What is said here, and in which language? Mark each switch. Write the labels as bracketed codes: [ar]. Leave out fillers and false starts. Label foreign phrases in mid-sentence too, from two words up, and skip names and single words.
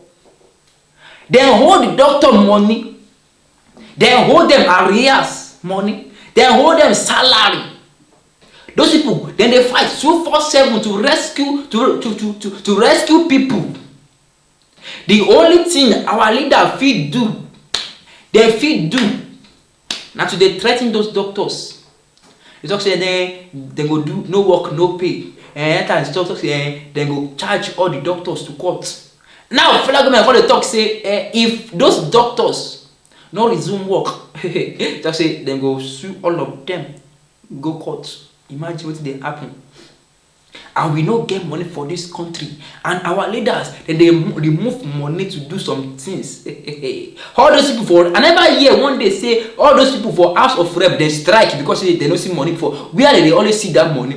[pcm] They hold the doctor money, they hold them arrears money, they hold them salary. Those people, then they fight 247 to rescue people. The only thing our leader fit do, they fit do, now to they threaten those doctors. They talk say they go do no work, no pay. And that doctors say they go charge all the doctors to court. Now federal government for the talk say if those doctors no resume work, they say they go sue all of them, go court. Imagine what they happen. And we no get money for this country. And our leaders, then they remove money to do some things. All those people for, I never hear one day say, all those people for House of Rep, they strike because they don't see money for. Where they always see that money?